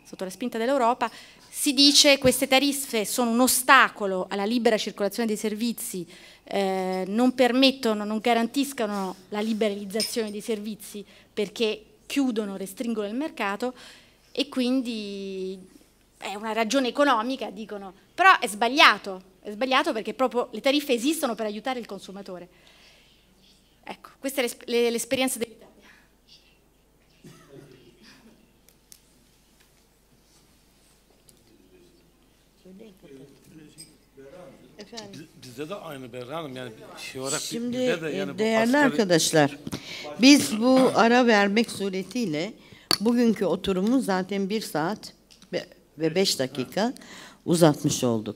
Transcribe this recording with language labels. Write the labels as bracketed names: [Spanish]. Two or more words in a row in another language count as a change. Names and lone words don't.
[Italian] si dice che queste tariffe sono un ostacolo alla libera circolazione dei servizi, non permettono, non garantiscono la liberalizzazione dei servizi perché chiudono, restringono il mercato e quindi è una ragione economica, dicono, però è sbagliato perché proprio le tariffe esistono per aiutare il consumatore. Ecco, questa è l'esperienza dell'Italia. [Turkish] Bizde de aynı Berra Hanım, yani şey olarak Şimdi bizde de yani bu değerli asgari- arkadaşlar, biz bu ara vermek suretiyle bugünkü oturumu zaten 1 saat ve 5 dakika uzatmış olduk.